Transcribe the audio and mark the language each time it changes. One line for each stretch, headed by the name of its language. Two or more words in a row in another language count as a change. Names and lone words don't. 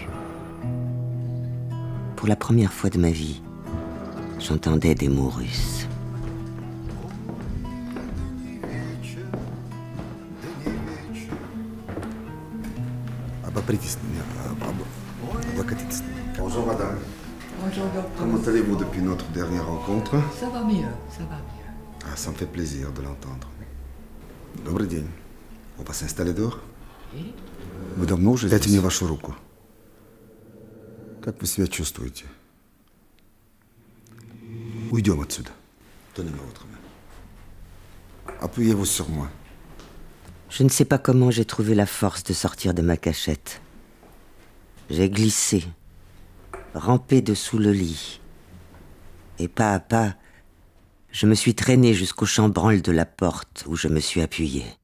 French: Pour la première fois de ma vie, j'entendais des mots russes. Bonjour madame. Bonjour docteur. Comment allez-vous depuis notre dernière rencontre? Ça va mieux, ça va mieux. Ah, ça me fait plaisir de l'entendre.
Russian: Добрый день.
French: On va s'installer dehors?
Russian: И? Вы давно уже? Дайте мне вашу руку. Как вы себя чувствуете? Уйдем отсюда.
French: Donnez-moi votre main. Appuyez-vous sur moi. Je ne sais pas comment j'ai trouvé la force de sortir de ma cachette. J'ai glissé, rampé dessous le lit. Et pas à pas, je me suis traîné jusqu'au chambranle de la porte où je me suis appuyé.